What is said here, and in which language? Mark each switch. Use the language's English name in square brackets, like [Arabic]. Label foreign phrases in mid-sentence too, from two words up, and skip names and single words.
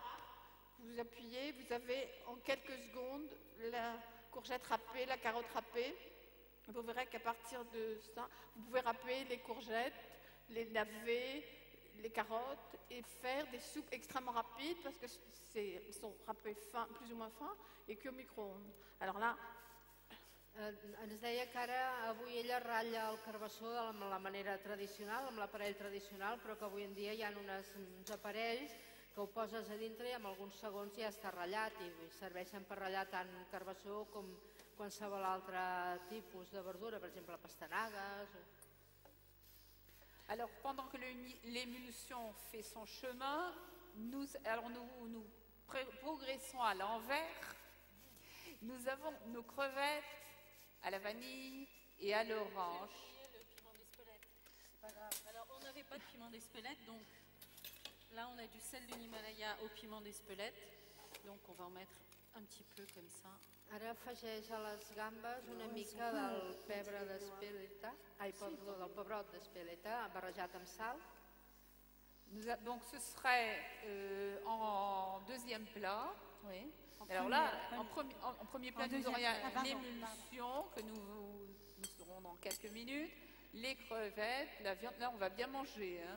[French] Vous appuyez, vous avez en quelques secondes la courgette râpée, la carotte râpée. Vous verrez qu'à partir de ça, vous pouvez râper les courgettes, les laver, les carottes et faire des soupes extrêmement rapides parce que sont râpés fins, plus ou moins fins et cuits au micro-ondes. Alors là, [Catalan] ens deia que ara avui ella ratlla el carbassó de la manera tradicional, amb l'aparell tradicional, però que avui en dia hi ha uns aparells que ho poses a dintre i en alguns segons ja està ratllat i serveixen per ratllar tant carbassó com qualsevol altre tipus de verdura, per exemple pastanagues. [French] Alors pendant que l'émulsion fait son chemin, nous progressons à l'envers. Nous avons nos crevettes à la vanille et à l'orange. Le piment d'Espelette. C'est pas grave. Alors on n'avait pas de piment d'Espelette, donc là on a du sel de l'Himalaya au piment d'Espelette. Donc on va en mettre un petit peu comme ça. [Catalan] Ara afegeix a les gambes una mica del pebre d'Espeleta, del pebrot d'Espeleta barrejat amb sal. [French] Donc ce serait en deuxième plat. Oui. Alors là, en premier plat, nous aurions l'émulsion que nous aurons dans quelques minutes, les crevettes, la viande. Là, on va bien manger. Hein.